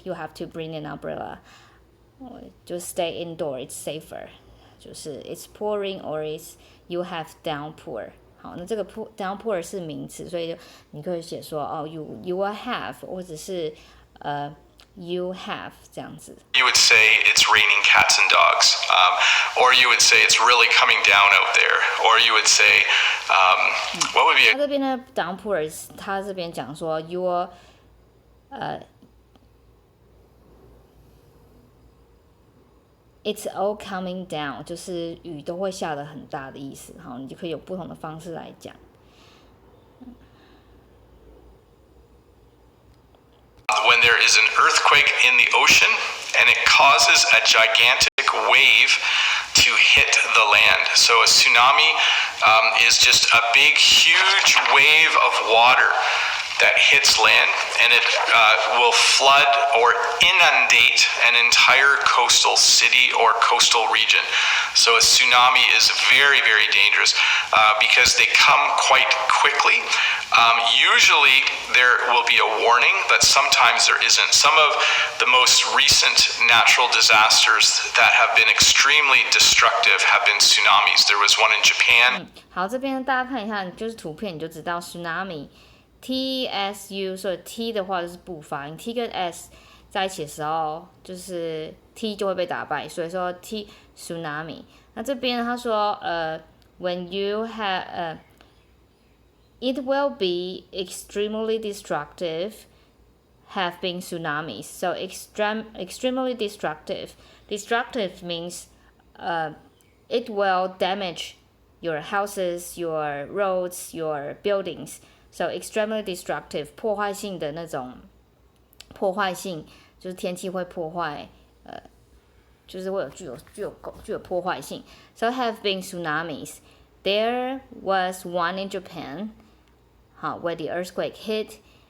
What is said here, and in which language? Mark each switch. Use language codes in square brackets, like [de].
[en] You have to bring an umbrella. Just stay indoor, it's safer. [zh] 就是 [en] it's pouring or it's you have downpour. [zh] 好，那这个 downpour 是名词，所以你可以写说哦 [en] you will have， [zh] 或者是 [en] you have [zh] 这样子。 [en] You would say it's raining cats and dogs, or you would say it's really coming down out there, or you would say, what would be? [zh] 他这边的 downpour， 他这边讲说 [en] your it's all coming down， [zh] 就是雨都会下得很大的意思。好，你就可以有不同的方式来讲。 [en] When there is an earthquake in the ocean and it causes a gigantic wave to hit the land. So a tsunami is just a big, huge wave of water that hits land, and it will flood or inundate an entire coastal city or coastal region. So a tsunami is very, very dangerous because they come quite quickly. Usually there will be a warning, but sometimes there isn't. Some of the most recent natural disasters that have been extremely destructive have been tsunamis. There was one in Japan. [zh] 好，这边大家看一下，就是图片你就知道 tsunami。TSU， 所以 T 的话就是不发音 ，T 跟 S 在一起的时候，就是 T 就会被打败，所以说 T tsunami。那这边他说 [en] when you have it will be extremely destructive, have been tsunamis. So extremely destructive. Destructive means it will damage your houses, your roads, your buildings. So extremely destructive， [zh] 破坏性的那种破坏性，就是天气会破坏，就是会有具有破坏性。 [en] So have been tsunamis. There was one in Japan, where the earthquake hit.